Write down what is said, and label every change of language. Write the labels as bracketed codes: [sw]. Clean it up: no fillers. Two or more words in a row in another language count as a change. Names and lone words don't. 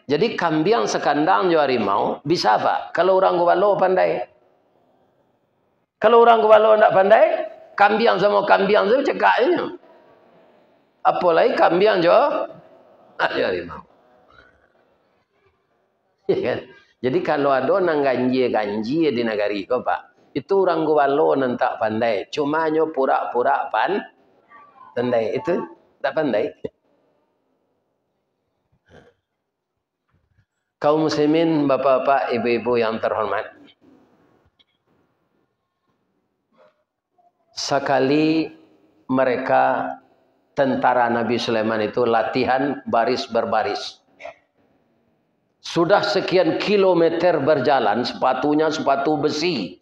[min] Jadi kambing sekandang jo harimau bisa, Pak? Kalau orang gubalo pandai. Kalau orang gubalo enggak pandai, kambing sama kambing tu cakapnya. Apalagi kambing jo harimau. [id] Ya kan? [min] Jadi kalau ada nang ganji di negari ko, Pak, itu orang gubalo nan tak pandai. Cuma nyo pura-pura pandai. [id] Itu tak pandai. Kaum muslimin, bapak-bapak, ibu-ibu yang terhormat. Sekali mereka tentara Nabi Sulaiman itu latihan baris berbaris. Sudah sekian kilometer berjalan, sepatunya sepatu besi.